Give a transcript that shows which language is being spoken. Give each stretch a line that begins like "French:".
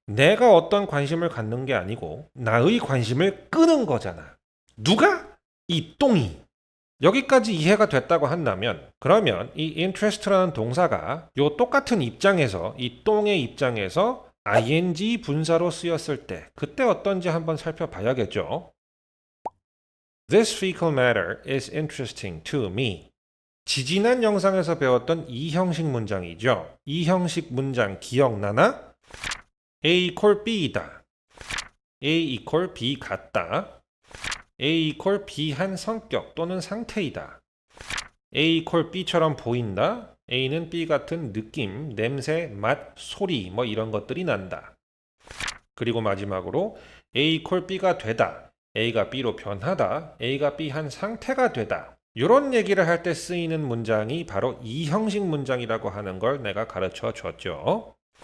Korean: 내가 어떤 관심을 갖는 게 아니고 나의 관심을 끄는 거잖아. 누가? 이 똥이. 여기까지 이해가 됐다고 한다면, 그러면 이 interest라는 동사가 요 똑같은 입장에서, 이 똥의 입장에서 ing 분사로 쓰였을 때 그때 어떤지 한번 살펴봐야겠죠.
English: This fecal matter is interesting to me.
Korean: 지지난 영상에서 배웠던 이 형식 문장이죠. 이 형식 문장 기억나나? A equal B이다. A equal B 같다. A equal B한 성격 또는 상태이다. A equal B처럼 보인다. A는 B 같은 느낌, 냄새, 맛, 소리 뭐 이런 것들이 난다. 그리고 마지막으로 A equal B가 되다. A가 B로 변하다. A가 B한 상태가 되다. 이런 얘기를 할 때 쓰이는 문장이 바로 이 형식 문장이라고 하는 걸 내가 가르쳐 줬죠.